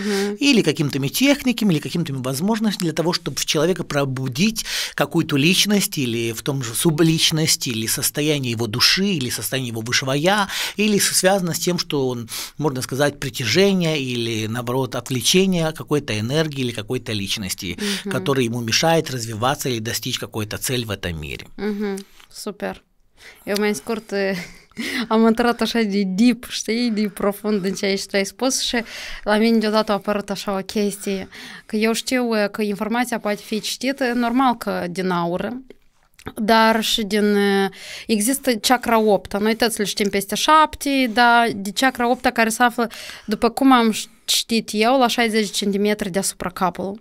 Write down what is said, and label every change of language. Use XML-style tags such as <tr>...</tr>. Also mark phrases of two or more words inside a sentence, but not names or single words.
<ru>Или какими-то техниками, или какими-то возможностями для того, чтобы в человека пробудить какую-то личность, или в том же субличность, или состояние его души, или состояние его высшего я, или связано с тем, что он, можно сказать, притяжение или, наоборот, отвлечение какой-то энергии или какой-то личности, которая ему мешает развиваться или достичь какой-то цель в этом мире.</ru> <ro>Super. Eu mai scurt am intrat așa de deep, știi, de profund în ceea ce tu ai spus și la mine deodată a apărut așa o chestie, că eu știu că informația poate fi citită, normal că din aură, dar și există chakra 8, noi toți le știm peste 7, dar de chakra 8 care se află, după cum am citit eu, la 60 cm deasupra capului.</ro>